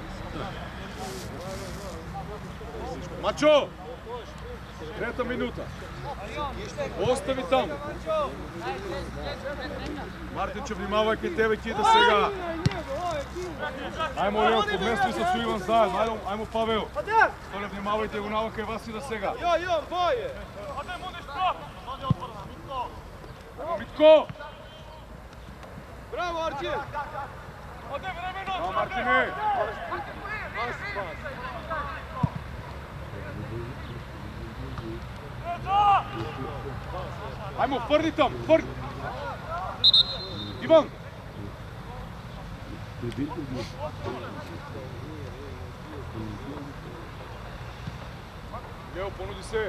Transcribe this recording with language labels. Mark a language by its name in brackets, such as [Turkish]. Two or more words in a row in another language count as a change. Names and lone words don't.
[Macedonian] Mačo! 3 minuta! Остави таму. Мартинче, внимавај кај тебе, ќе иде сега. Ајмо Лео, подмести се со Иван заедно. Ајмо Павел. Столе, внимавајте го нава кај вас иде сега. Jo, boje! Митко! Bravo, Arčin! Браво, Мартине! Ајмо, тврди там, тврди! Иван! Лео, понуди се.